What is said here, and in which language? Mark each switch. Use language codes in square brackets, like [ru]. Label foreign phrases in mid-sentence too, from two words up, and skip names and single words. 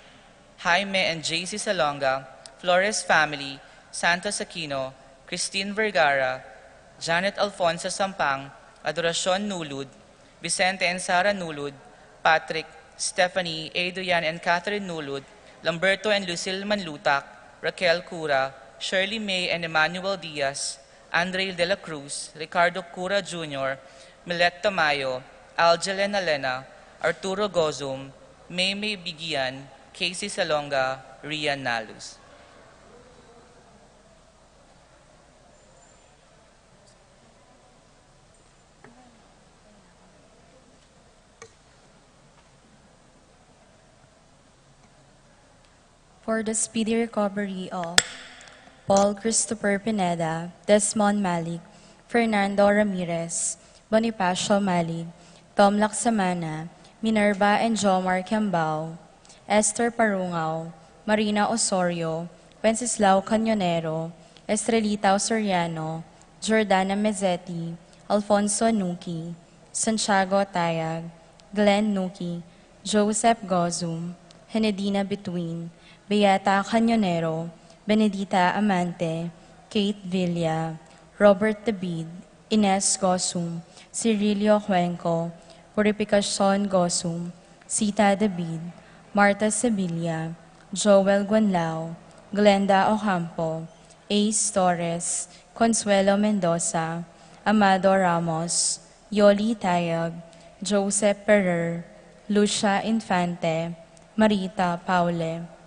[en] Jaime and JC Salonga, Flores family, Santos Aquino, Christine Vergara, Janet Alfonso Sampang, Adoracion Nulud, Vicente and Sara Nulud, Patrick, Stephanie, Adrian and Catherine Nulud, Lamberto and Lucille Manlutak, Raquel Cura, Shirley May and Emmanuel Diaz, Andre De La Cruz, Ricardo Cura Jr., Milette Tamayo, Algelen Alena, Arturo Gozum, Maymay Bigian, Casey Salonga, Rian Nalus. For the speedy recovery of Paul Christopher Pineda, Desmond Malik, Fernando Ramirez, Bonifacio Malig, Tom Laksamana, Minerva and Jomar Kiambao, Esther Parungaw, Marina Osorio, Wenceslao Canyonero, Estrelita Soriano, Jordana Mezzetti, Alfonso Nuki, Santiago Tayag, Glenn Nuki, Joseph Gozum, Henedina Between, Beata Canyonero, Benedita Amante, Kate Villa, Robert David, Ines Gosum, Cirilio Cuenco, Purificacion Gosum, Sita David, Marta Sevilla, Joel Guanlao, Glenda Ocampo, Ace Torres, Consuelo Mendoza, Amado Ramos, Yoli Tayag, Joseph Perer, Lucia Infante, Marita Paule,